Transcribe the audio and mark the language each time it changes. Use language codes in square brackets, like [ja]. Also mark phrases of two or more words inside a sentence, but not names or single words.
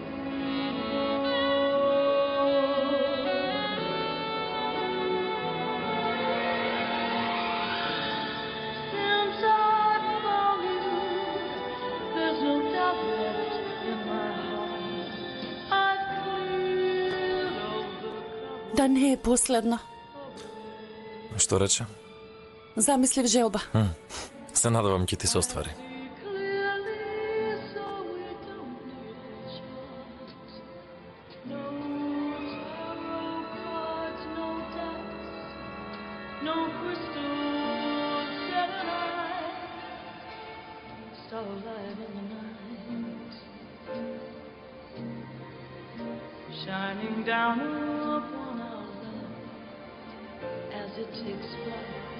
[en] Since I found you, there's no doubt left in my heart. I've cleared all the [mk] Да не е последно. Што рече? Замислив желба. Се надевам ќе ти се оствари. [en] clearly so we don't lose hearts. No tarot cards, no dice, no crystals set an eye. Starlight in the night, shining down upon our love as it takes flight.